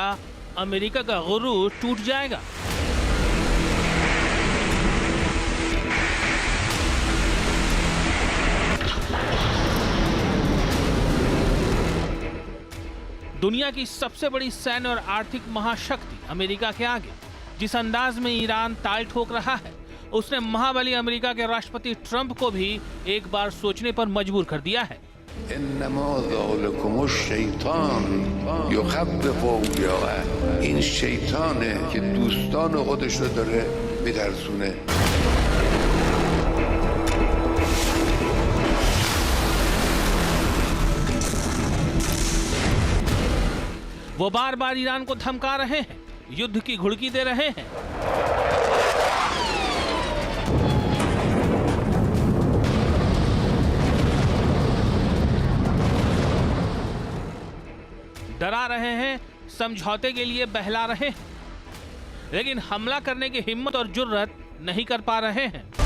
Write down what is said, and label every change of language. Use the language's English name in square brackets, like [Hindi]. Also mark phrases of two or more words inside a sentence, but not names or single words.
[Hindi] अमेरिका का गुरूर टूट जाएगा? दुनिया की सबसे बड़ी सैन्य और आर्थिक महाशक्ति अमेरिका के आगे जिस अंदाज में ईरान ताल ठोक रहा है, उसने महाबली अमेरिका के राष्ट्रपति ट्रंप को भी एक बार सोचने पर मजबूर कर दिया है। [Persian] این شیطانه که دوستان خودش رو داره می‌ترسونه. [Hindi] वो बार बार ईरान को धमका रहे हैं, युद्ध की घुड़की दे रहे हैं। डरा रहे हैं, समझौते के लिए बहला रहे हैं, लेकिन हमला करने की हिम्मत और जुर्रत नहीं कर पा रहे हैं।